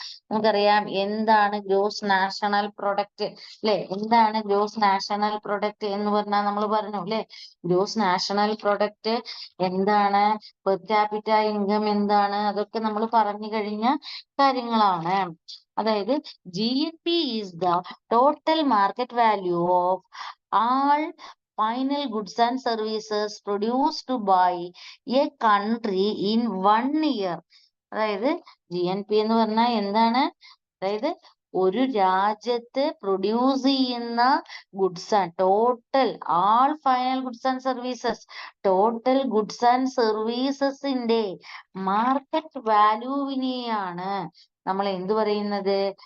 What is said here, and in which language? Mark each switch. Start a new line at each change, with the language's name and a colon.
Malayalam: നമുക്കറിയാം എന്താണ് gross national product അല്ലെ? എന്താണ് ഗ്രോസ് നാഷണൽ പ്രൊഡക്റ്റ് എന്ന് പറഞ്ഞാൽ നമ്മൾ പറഞ്ഞു അല്ലെ? ഗ്രോസ് നാഷണൽ പ്രൊഡക്റ്റ് എന്താണ്, പെർ ക്യാപിറ്റ ഇൻകം എന്താണ്, അതൊക്കെ നമ്മൾ പറഞ്ഞു കഴിഞ്ഞ കാര്യങ്ങളാണ്. അതായത്
English: GNP is the total market value of all final goods and services produced by a country in 1 year.
Malayalam: അതായത് GNP എന്ന് പറഞ്ഞാൽ എന്താണ്? അതായത് ഒരു രാജ്യത്ത് പ്രൊഡ്യൂസ് ചെയ്യുന്ന goods and total all final goods and services, total goods and സർവീസസിന്റെ market വാല്യൂവിനെയാണ് നമ്മൾ എന്ത് പറയുന്നത്?